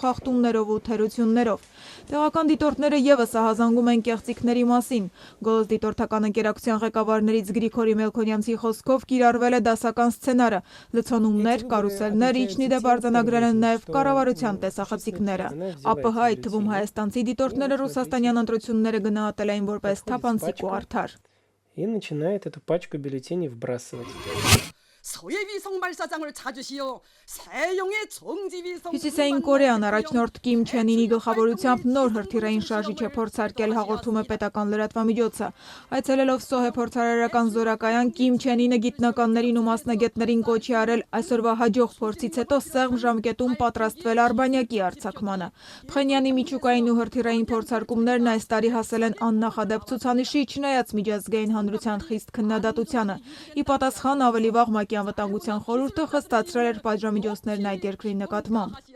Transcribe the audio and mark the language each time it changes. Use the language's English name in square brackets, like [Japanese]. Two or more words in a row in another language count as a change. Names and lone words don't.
[Armenian] խախտումներով ու թերություններով։ Տեղական դիտորդները ևս ահազանգում են կեղծիքների մասին։ Գոլոս դիտորդական ընկերակցության ղեկավարներից Գրիգորի Մելքոնյանցի խոսքով կիրառվել է դասական սցենարը, լցոնումներ, կարուսելներ, իջնիդեպ արձանագրել են նաև կառավարության տեսախցիկները։ ԱՊՀ, այդ թվում հայաստանցի դիտորդները ռուսաստանյան ընտրությունները գնահատել էին որպես թափանցիկ ու արդար։ [Russian] И начинает эту пачку бюллетеней вбрасывать. [Armenian] Հյուսիսային Կորեան առաջնորդ Կիմ Չեն Ինի գլխավորությամբ նոր հրթիռային շարժիչ է փորձարկել, հաղորդում է պետական լրատվամիջոցը։ Այցելելով Սոհե փորձարարական զորակայան, Կիմ Չեն Ինը գիտնականներին ու մասնագետներին կոչ է արել այսօրվա հաջող փորձից հետո սեղմ ժամկետում պատրաստվել Արբանյակի արձակմանը։ Փխենյանի միջուկային ու հրթիռային փորձարկումներն այս տարի հասել են աննախադեպ ցուցանիշի, չնայած միջազգային հանրության խիստ քննադատությանը։ Ի պատասխան ավելի վաղ ՄԱԿ-ի անվտանգության խորհուրդը խստացրել էր պատժամիջոցներն այդ երկրի նկատմամբ։